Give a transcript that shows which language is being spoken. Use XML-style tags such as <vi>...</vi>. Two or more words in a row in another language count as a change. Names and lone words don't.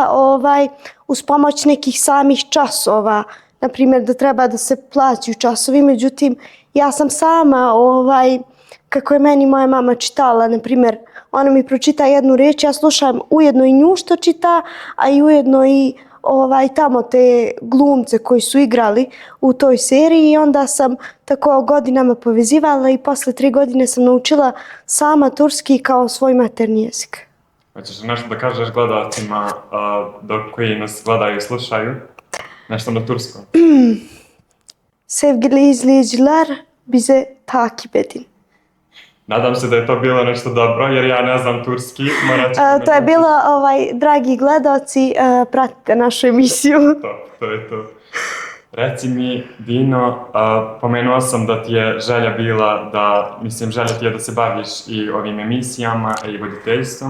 <bs>uz pomoć nekih samih časova, na primjer da treba da se plaćaju časovi, međutim ja sam sama, kako je meni moja mama čitala, na primjer ona mi pročita jednu riječ, ja slušam ujedno i nju što čita, a i ujedno i tamo te glumce koji su igrali u toj seriji i onda sam tako godinama povezivala i posle 3 godine sam naučila sama turski kao svoj maternji jezik. Hoćeš nešto da kažeš gledalcima koji nas gledaju i slušaju? Nešto na turskom.</bs> <tr>Sevgili izleyiciler, bize takip edin.</tr> <bs>Nadam se da je to bilo nešto dobro, jer ja ne znam turski. To je bilo, dragi gledalci, pratite našu emisiju. To je to. Reci mi, Dino, pomenuo sam da ti je želja bila želja ti je da se baviš i ovim emisijama i voditeljstvom.</bs>